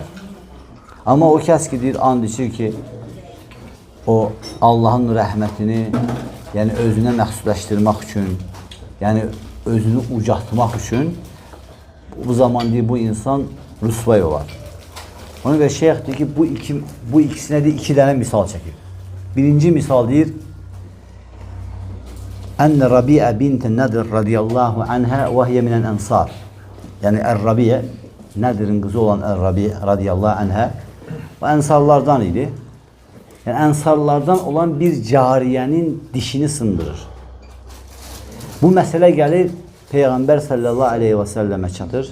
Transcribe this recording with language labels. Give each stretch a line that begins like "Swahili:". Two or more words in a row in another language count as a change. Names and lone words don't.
Azerbaijani: Amma o kəs ki deyir, and içir ki o Allahın rəhmətini yəni özünə məxsuslaşdırmaq üçün, yəni özünü ucaltmaq üçün bu zaman deyir bu insan rüsvay olar. Ona görə şeyx deyir ki bu ikisinə deyir iki dənə misal çəkir. Birinci misal deyir
Arabic: إن الربيع بنت النضر رضي الله عنها وهي من الأنصار.
Turkish: Yani Er-Rabi'a, Nadir'in kızı olan Er-Rabi'a
Arabic: رضي الله عنها
Turkish: ve ensarlardan idi. Yani ensarlardan olan bir cariyenin dişini sındırır. Bu mesele gelir Peygamber
Arabic: صلى الله عليه وسلم
Turkish: çatır.